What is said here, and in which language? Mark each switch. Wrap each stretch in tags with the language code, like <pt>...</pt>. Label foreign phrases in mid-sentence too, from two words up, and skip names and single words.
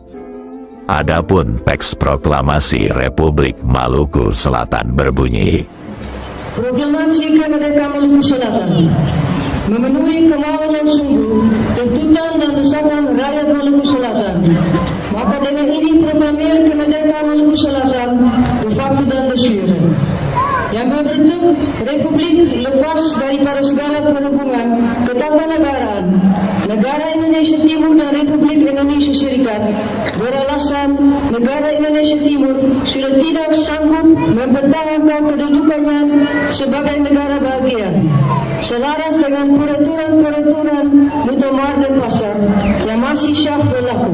<id>Adapun teks proklamasi Republik Maluku Selatan berbunyi, Proklamasi Kemerdekaan Maluku Selatan memenuhi kemauan yang sungguh, tuntutan dan desakan rakyat Maluku Selatan. Maka dengan ini proklamir kemerdekaan Maluku Selatan</id> <la>de facto</la> <id>dan</id> <la>de jure,</la> <id>yang berbentuk republik lepas daripada segala perhubungan ketatanegaraan negara Indonesia Timur dan Republik Indonesia Serikat, beralasan negara Indonesia Timur sudah tidak sanggup mempertahankan kedudukannya sebagai negara bagian, selaras dengan peraturan-peraturan Muktamar dan Pasar yang masih syah berlaku.</id>